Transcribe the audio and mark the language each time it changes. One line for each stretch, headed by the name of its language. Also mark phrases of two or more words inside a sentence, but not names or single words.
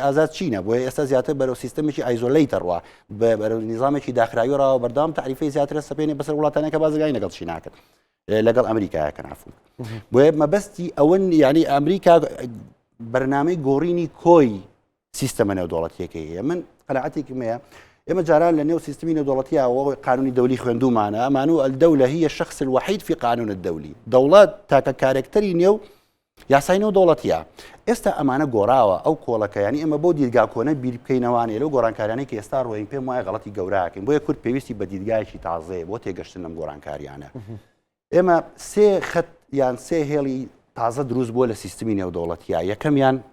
Central Kurdish: ئازاد چینە بۆیە ئێستا زیاتر بەرەو سیستەمێکی ئایزۆلەیتەڕوە بەرەو نظامێکی داخراویەوە بەردەوام تعریفی زیاترە سەپێنێ بەسەر وڵاتانەکە بازرگانی لەگەڵ چیناکرد لەگەڵ ئەمریکایەکە نافون بۆیە مەبەستی ئەوەن یعنی ئەمریکا بەرنامەی گۆڕینی کۆی سیستەمە نێودوڵەتیەکەی هەیە من قەناعەتێکم هەیە ئێمە جاران لە نێو سیستمی نێودوڵەتیەوە قانونی دەولی خوێندومانە ئەمان
Arabic: و الدەولە هي الشخص الوحيد في قانون الدولي
Central Kurdish: دەوڵەت تاکە کارێکتەری نێو یاسای نێودوڵەتیە ئێستا ئەمانە گۆڕاوە ئەو کۆڵەکەیانی ئەمە بۆ دیدگا کۆنە بیر بکەینەوانێ لەو گۆڕانکاریانەی کە ئێستا ڕۆین پێم وایە غەڵەتی گەوراکەین بۆیە کورد پێویستی بە دیدگایەکی تازەیە بۆ تێگەشتن ئەم گۆڕانکاریانە ئێمە سێ خەت یان سێ هێڵی تازە دروست بووە لە سیستمی نێودوڵەتیە یەکەمیان